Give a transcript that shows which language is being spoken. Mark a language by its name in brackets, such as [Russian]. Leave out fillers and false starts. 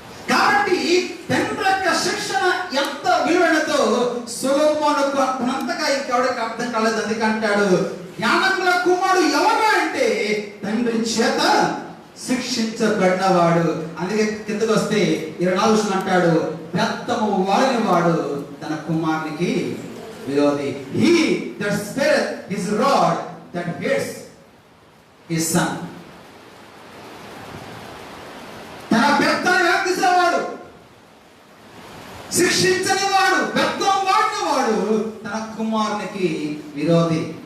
[Telugu] కాబట్టి తండ్రి యొక్క శిక్షణ ఎంత విలువైనదో సొలొమోనుకు అంతగా ఇంకెవడికి అర్థం కాలేదు. అందుకంటాడు, జ్ఞానముల కుమారుడు ఎవరు అంటే తండ్రి చేత శిక్షించబడినవాడు. అందుకే కిందకు వస్తే 24 అంటాడు, బెత్తము వాడిన వాడు తన కుమారునికి విరోధి. [English] He that spareth his rod that hates his son. [Telugu] తన బెత్తాన్ని వ్యాప్తిసేవాడు, శిక్షించని వాడు, బెత్తం వాడిన వాడు తన కుమారునికి విరోధి.